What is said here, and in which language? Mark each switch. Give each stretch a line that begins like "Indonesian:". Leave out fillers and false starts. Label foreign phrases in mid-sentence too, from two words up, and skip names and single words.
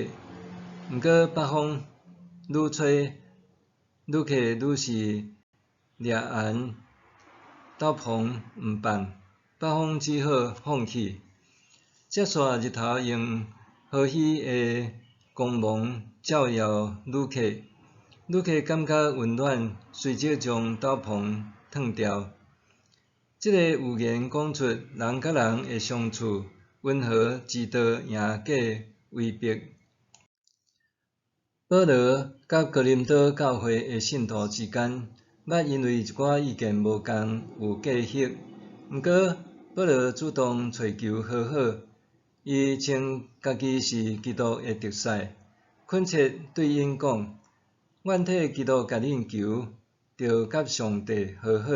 Min Nan Chinese: 毋过北风愈吹，旅客愈是掠寒斗篷毋放，北风只好放弃。接续日头用和煦的光芒照耀旅客，旅客感觉温暖，随即将斗篷脱掉。这个寓言讲出人甲人的相处，温和之道赢过威逼。保罗甲哥林多教会的信徒之间，捌因为一寡意见无共有隔阂。毋过，保罗主动找求和好，伊称家己是基督的特使，恳切对因讲：阮替基督甲恁求，着甲上帝和好。